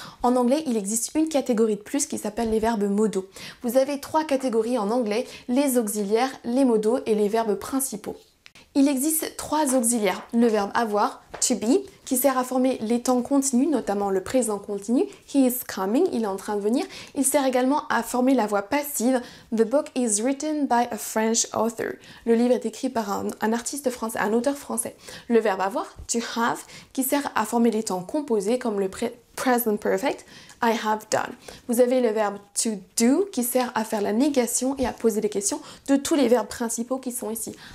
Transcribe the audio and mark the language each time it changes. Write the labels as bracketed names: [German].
[French] En anglais, il existe une catégorie de plus qui s'appelle les verbes modaux. Vous avez trois catégories en anglais, les auxiliaires, les modaux et les verbes principaux. Il existe trois auxiliaires, le verbe avoir, to be, qui sert à former les temps continus, notamment le présent continu, [English] he is coming, [French] il est en train de venir. Il sert également à former la voix passive, [English] the book is written by a French author. [French] Le livre est écrit par un artiste français, un auteur français. Le verbe avoir, to have, qui sert à former les temps composés comme le present perfect, [English] I have done. [French] Vous avez le verbe to do qui sert à faire la négation et à poser des questions de tous les verbes principaux qui sont ici.